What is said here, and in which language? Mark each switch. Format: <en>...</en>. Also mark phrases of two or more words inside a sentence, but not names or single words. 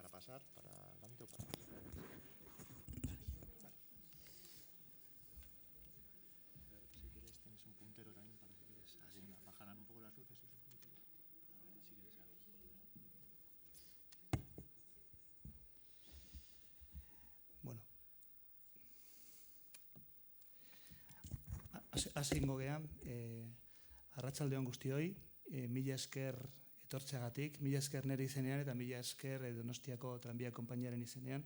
<es>pasar para adelante o para atrás. Vale. Si quieres, tienes un puntero también para si quieres. Así bajarán un poco las luces. Es un puntero. A ver si quieres algo. Bueno.</es> <eu>Hasingo gean, arratsaldeon guztioi, mila esker etortzeagatik, mila esker nire izenean eta mila esker Donostiako tranbia konpainiaren izenean.</eu>